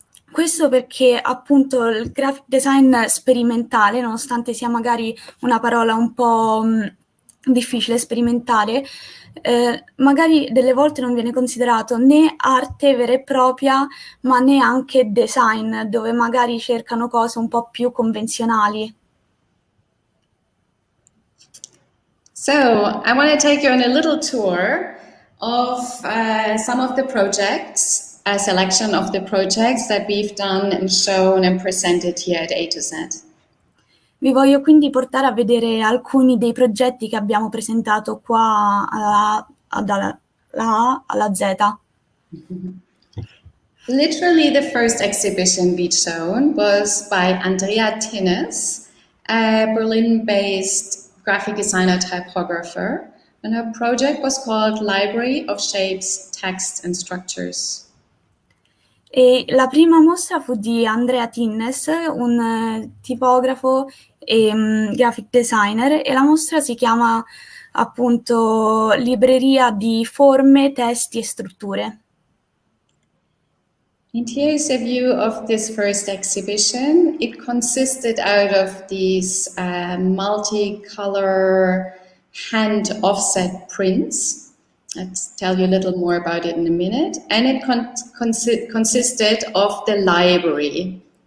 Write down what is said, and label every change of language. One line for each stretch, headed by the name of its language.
Italian: Questo perché appunto il graphic design sperimentale, nonostante sia magari una parola un po' difficile, sperimentare, magari delle volte non viene considerato né arte vera e propria, ma neanche design, dove magari cercano cose un po' più convenzionali.
English: So I want to take you on a little tour of some of the projects, a selection of the projects that we've done and shown and presented here at A to Z.
Italian: Vi voglio quindi portare a vedere alcuni dei progetti che abbiamo presentato qua dalla A alla Z.
English: Literally the first exhibition we'd shown was by Anja Lutz, a Berlin-based graphic designer typographer, and her project was called Library of Shapes, Texts and Structures.
Italian: E la prima mostra fu di Anja Lutz, un tipografo e graphic designer, e la mostra si chiama appunto Libreria di forme, testi e strutture.
English: And here's a view of this first exhibition. It consisted out of these multicolor hand offset prints. I'll tell you a little more about it in a minute. And it consisted of the library.